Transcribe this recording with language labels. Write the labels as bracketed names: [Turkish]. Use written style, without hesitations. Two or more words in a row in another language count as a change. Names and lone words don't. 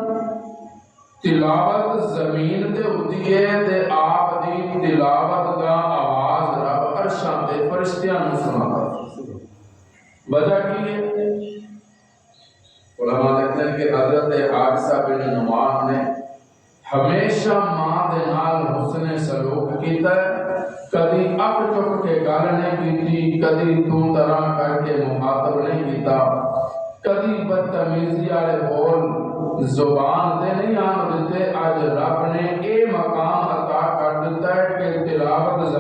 [Punjabi] تلاوت زمین تے ہوتی ہے تے آپ دی تلاوت کا آواز رب عرشاں تے فرشتیاں نوں سناتا۔ وجہ کی ہے؟ علماء کہتے ہیں کہ حضرت حارثہ بن نعمان نے ہمیشہ ماں دے نال حسن سلوک کیتا ہے، کدی اک چک کے گل نہیں کی، کدی تو طرح کر کے مخاطب نہیں کیتا، کدی بدتمیزی والے بول زبان تے نہیں آن دیتے۔ اج رب نے اے مقام عطا کر دیتا ہے کہ تلاوت